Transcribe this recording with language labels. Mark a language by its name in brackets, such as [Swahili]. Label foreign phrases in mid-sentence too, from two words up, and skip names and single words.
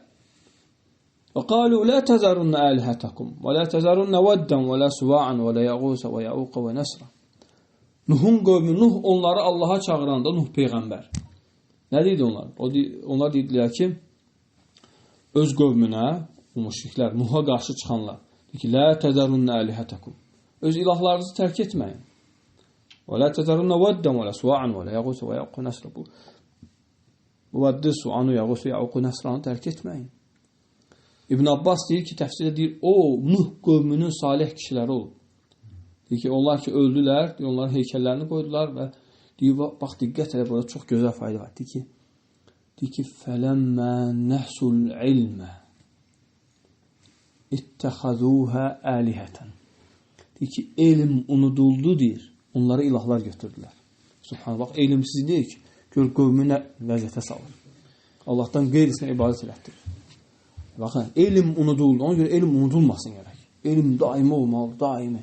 [Arabic] وقالوا لا تذرن آلهتكم ولا تذرن ودا ولا سواعا ولا يغوث ويعوق ونسرا. [Azerbaijani] Nuhun qövmü, Nuh onları Allaha çağıranda, Nuh Peyğəmbər. Nə deyildi onlar? Onlar deyildilər ki, öz qövmünə, o müşriklər, Nuh'a qarşı çıxanlar, Deyir ki, [Arabic] لا تذرن آلهتكم. [Azerbaijani] Öz ilahlarınızı tərk etməyin. [Arabic] ولا تذرن ودا ولا سواعا ولا يغوث ويعوق ونسر. [Azerbaijani] Bu vəddi, suanı, yağusu, yağuqu, nəsranı tərk etməyin. İbn Abbas deyir ki, təfsirdə deyir, o Nuh qövmünün salih kişiləri olub. Deyir ki, onlar ki, öldülər, deyir, onların heykəllərini qoydular və deyir, bax, diqqət elə, burada çox gözəl fayda var. Deyir ki, [Arabic] فَلَمَّا نَحْسُ الْعِلْمَ اِتَّخَذُوهَا آلِهَةً. [Azerbaijani] Deyir ki, elm unuduldu, deyir, onları ilahlar götürdülər. Subhanallah, bax, elmsizlik, gör qövmünə vəziyyətə salır. Allahdan qeyrisinə ibadət elətdirir. Baxın, elm unuduldu. Ona görə elm unudulmasın gərək. Elm daimi olmalı, daimi.